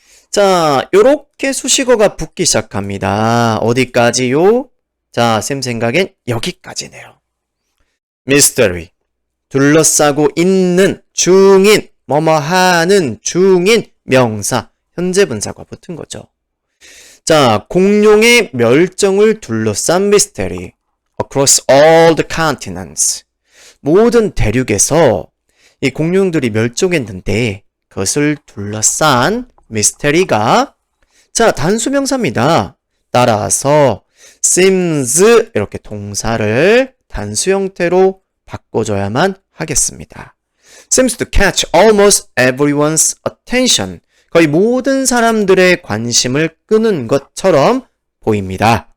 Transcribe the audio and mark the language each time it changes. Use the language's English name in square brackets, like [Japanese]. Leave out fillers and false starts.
[Korean] 자, 요렇게 수식어가 붙기 시작합니다. 어디까지요? 자, 쌤 생각엔 여기까지네요. mystery, 둘러싸고 있는, 중인, 뭐뭐하는, 중인, 명사, 현재 분사가 붙은 거죠. 자, 공룡의 멸종을 둘러싼 [English] mystery, across all the continents. [Korean] 모든 대륙에서 이 공룡들이 멸종했는데 그것을 둘러싼 미스테리가 자, 단수명사입니다. 따라서 seems 이렇게 동사를 단수 형태로 바꿔줘야만 하겠습니다. [English] seems to catch almost everyone's attention. [Korean] 거의 모든 사람들의 관심을 끄는 것처럼 보입니다.